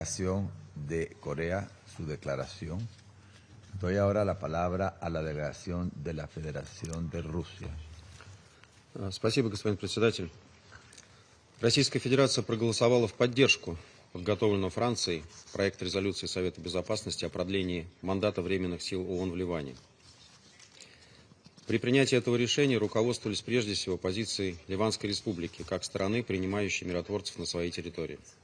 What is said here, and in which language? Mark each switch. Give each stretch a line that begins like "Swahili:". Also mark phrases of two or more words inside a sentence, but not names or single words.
Spanish: de Corea, su declaración. Doy ahora la palabra a la delegación de la Federación de Rusia.
Russian: Спасибо, господин председатель. Российская Федерация проголосовала в поддержку подготовленного Францией проекта резолюции Совета Безопасности о продлении мандата временных сил ООН в Ливане. При принятии этого решения руководствовались прежде всего позицией Ливанской Республики, как страны, принимающей миротворцев на своей территории.